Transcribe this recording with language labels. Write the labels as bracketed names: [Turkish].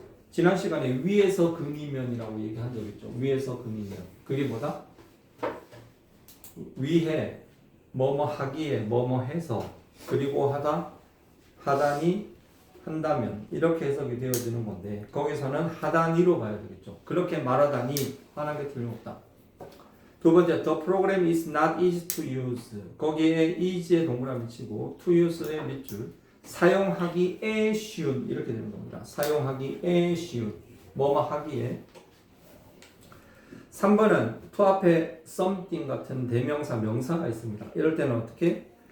[Korean] 지난 시간에 위에서 근이면이라고 얘기한 적 있죠. 위에서 근이면. 그게 뭐다? 위해 뭐뭐 하기에 뭐뭐 해서 그리고 하다니 한다면 이렇게 해석이 되어지는 건데 거기서는 하다니로 봐야 되겠죠. 그렇게 말하다니 화난 게 틀림없다. 두 번째, [English] the program is not easy to use. [Korean] 거기에 easy에 동그라미 치고 [English] to use [Korean] 의 밑줄 사용하기에 쉬운 이렇게 되는 겁니다. 사용하기에 쉬운 뭐뭐 하기에. 3번은 to 앞에 something 같은 대명사 명사가 있습니다. 이럴 때는 어떻게?